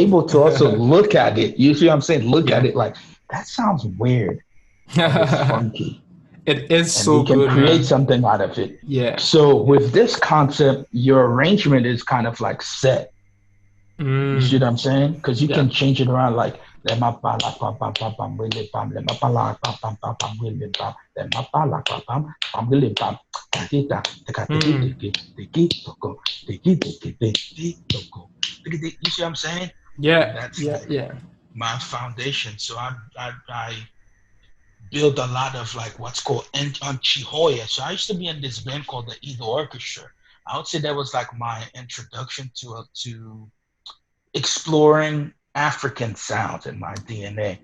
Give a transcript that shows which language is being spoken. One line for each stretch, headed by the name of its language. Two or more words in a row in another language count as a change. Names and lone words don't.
English: able to also look at it. You see what I'm saying? Look at Yeah. it like that sounds weird, but it's funky. It is And we so can good, create man. something out of it. Yeah. So Yeah. with this concept, your arrangement is kind of like set. You see Mm. what I'm saying? Because you Yeah. can change it around like let ma pa la pam pam pam pam really pam let ma pa la pam pam pam pam really pam let ma pa la pam pam pam really pam takita taka tiki Mm. tiki tiki toko tiki tiki tiki toko tiki tiki. You see what I'm saying? And Yeah. that's Yeah. like Yeah. my foundation. So I build a lot of like what's called Chihoya. So I used to be in this band called the Eagle Orchestra. I would say that was like my introduction to exploring African sounds in my DNA.